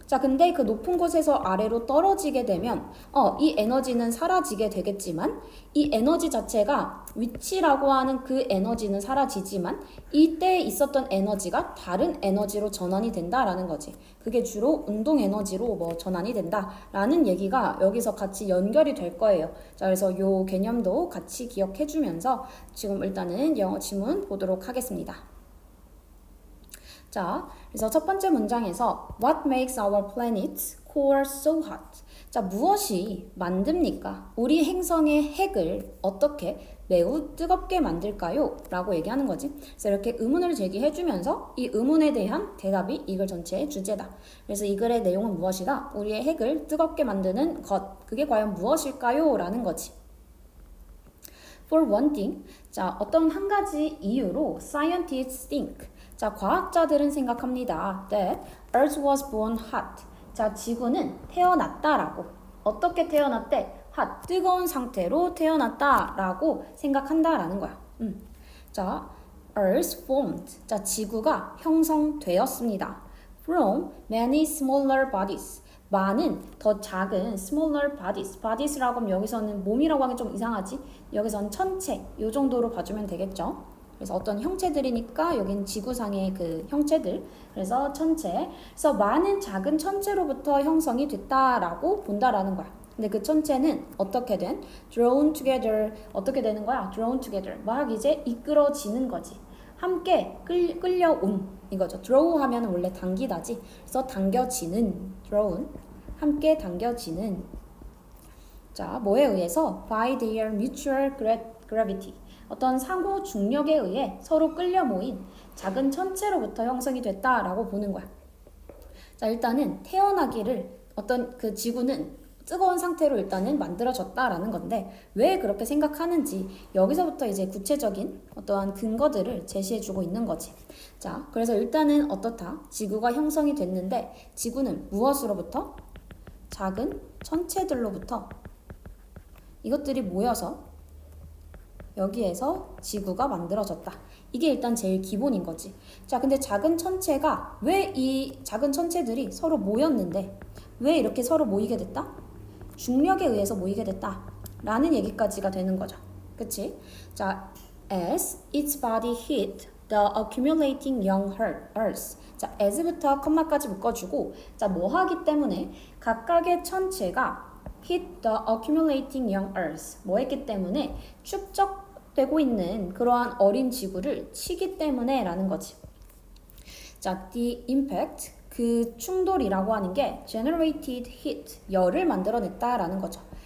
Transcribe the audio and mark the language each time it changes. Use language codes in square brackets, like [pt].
[ko] 자, 근데 그 높은 곳에서 아래로 떨어지게 되면 이 에너지는 사라지게 되겠지만 이 에너지 자체가 위치라고 하는 그 에너지는 사라지지만 이때 있었던 에너지가 다른 에너지로 전환이 된다라는 거지. 그게 주로 운동 에너지로 뭐 전환이 된다라는 얘기가 여기서 같이 연결이 될 거예요. 자, 그래서 요 개념도 같이 기억해 주면서 지금 일단은 영어 지문 보도록 하겠습니다. 자, 그래서 첫 번째 문장에서 [en] What makes our planet's core so hot? [ko] 자, 무엇이 만듭니까? 우리 행성의 핵을 어떻게 매우 뜨겁게 만들까요? 라고 얘기하는 거지. 그래서 이렇게 의문을 제기해주면서 이 의문에 대한 대답이 이 글 전체의 주제다. 그래서 이 글의 내용은 무엇이다? 우리의 핵을 뜨겁게 만드는 것. 그게 과연 무엇일까요? 라는 거지. [en] For one thing, [ko] 자, 어떤 한 가지 이유로 [en] scientists think, [ko] 자, 과학자들은 생각합니다. [en] That Earth was born hot. [ko] 자, 지구는 태어났다라고. 어떻게 태어났대? hot, 뜨거운 상태로 태어났다라고 생각한다라는 거야. [en] 자, Earth formed. [ko] 자, 지구가 형성되었습니다. [en] From many smaller bodies. [ko] 많은 더 작은 [en] smaller bodies. [ko] bodies라고 하면 여기서는 몸이라고 하기 좀 이상하지? 여기서는 천체, 요 정도로 봐주면 되겠죠? 그래서 어떤 형체들이니까 여긴 지구상의 그 형체들. 그래서 천체. 그래서 많은 작은 천체로부터 형성이 됐다라고 본다라는 거야. 근데 그 천체는 어떻게 된? [en] drawn together. [ko] 어떻게 되는 거야? [en] drawn together. [ko] 막 이제 이끌어지는 거지. 함께 끌려온 이거죠. draw 하면 원래 당기다지. 그래서 당겨지는 drawn. 함께 당겨지는. 자, 뭐에 의해서? [en] by their mutual gravity. [ko] 어떤 상호 중력에 의해 서로 끌려 모인 작은 천체로부터 형성이 됐다라고 보는 거야. 자, 일단은 태어나기를 어떤 그 지구는 뜨거운 상태로 일단은 만들어졌다라는 건데 왜 그렇게 생각하는지 여기서부터 이제 구체적인 어떠한 근거들을 제시해주고 있는 거지. 자, 그래서 일단은 어떻다? 지구가 형성이 됐는데 지구는 무엇으로부터? 작은 천체들로부터 이것들이 모여서 여기에서 지구가 만들어졌다. 이게 일단 제일 기본인 거지. 자, 근데 작은 천체가 왜 이 작은 천체들이 서로 모였는데 왜 이렇게 서로 모이게 됐다? 중력에 의해서 모이게 됐다. 라는 얘기까지가 되는 거죠. 그치? [en] 자, as its body hit the accumulating young earth. [ko] 자, as부터 컴마까지 묶어주고 자, 뭐 하기 때문에 각각의 천체가 [en] hit the accumulating young earth. [ko] 뭐 했기 때문에 축적되고 있는 그러한 어린 지구를 치기 때문에 라는 거지. 자, [en] the impact, [ko] 그 충돌이라고 하는 게 [en] generated heat, [ko] 열을 만들어냈다라는 거죠.